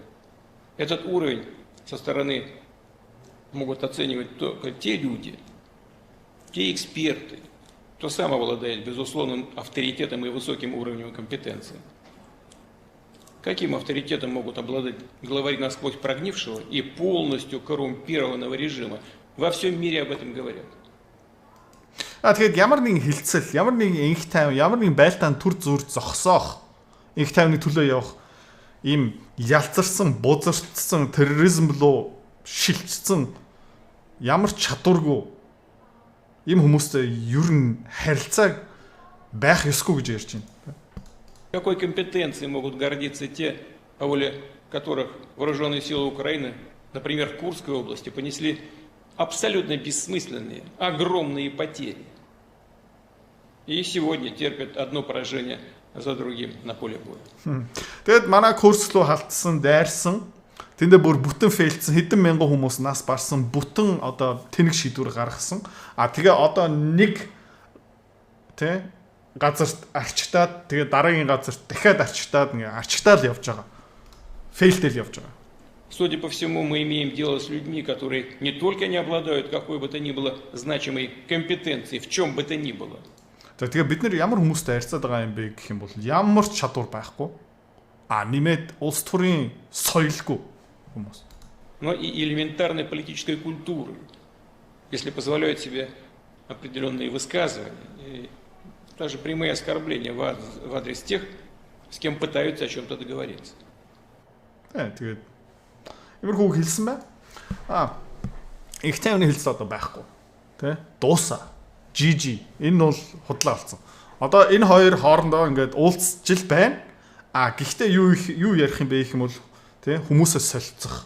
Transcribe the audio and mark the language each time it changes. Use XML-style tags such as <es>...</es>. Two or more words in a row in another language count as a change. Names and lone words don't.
<ru>Этот уровень со стороны могут оценивать только те люди, те эксперты, кто сам обладает безусловным авторитетом и высоким уровнем компетенции. Каким авторитетом могут обладать главари насквозь прогнившего и полностью коррумпированного режима? Во всем мире об этом говорят.</ru> <mn>Тэгээд ямар нэгэн хилцэл, ямар нэгэн инх тайван, ямар нэгэн байлдаанд төр зүр зогсоох, инх тайвны төлөө явах ийм ялцарсан, бузардсан терроризм руу шилжсэн ямар чадваргүй ийм хүмүүстэй ер нь харилцааг байх ёсгүй гэж ярьж байна.</mn> <ru>Какой компетенцией могут гордиться те, по воле которых вооруженные силы Украины, например, в Курской области, понесли абсолютно бессмысленные, огромные потери. И сегодня терпят одно поражение за другим на поле боя.</ru> <mn>Тэгээд манай Курск руу халтсан, дайрсан, тэндээ бүр бүтэн фейлдсэн хэдэн мянган хүмүүс нас барсан, бүтэн одоо тэнэг шийдвэр гаргасан. Тэгээ одоо нэг тэ газарт арчигтаад тэгээ дараагийн газарт дахиад арчигтаад явж байгаа. Фейлдэл явж байгаа.</mn> <ru>Судя по всему, мы имеем дело с людьми, которые не только не обладают какой бы то ни было значимой компетенцией, в чем бы то ни было.</ru> <mn>Тэгээ бид нэр ямар хүмүүстэй харьцаад байгаа юм бэ гэх юм бол ямар ч чадвар байхгүй. Нэмээд улс төрийн соёлгүй хүмүүс.</mn> <ru>Но и элементарной политической культуры, если позволяют себе определенные высказывания, и даже прямые оскорбления в адрес тех, с кем пытаются о чем-то договориться.</ru> <mn>Тэгээд иймэрхүү хэлсэн бай. Их тайвны хэлцэл одоо байхгүй. Тэ? Дуусаа. GG. Энэ бол худлаа болсон. Одоо энэ хоёр хоорондоо ингээд уулзж байна. Гэхдээ юу ярих юм бэ гэх юм бол тэ хүмүүсээс солилцох.</mn>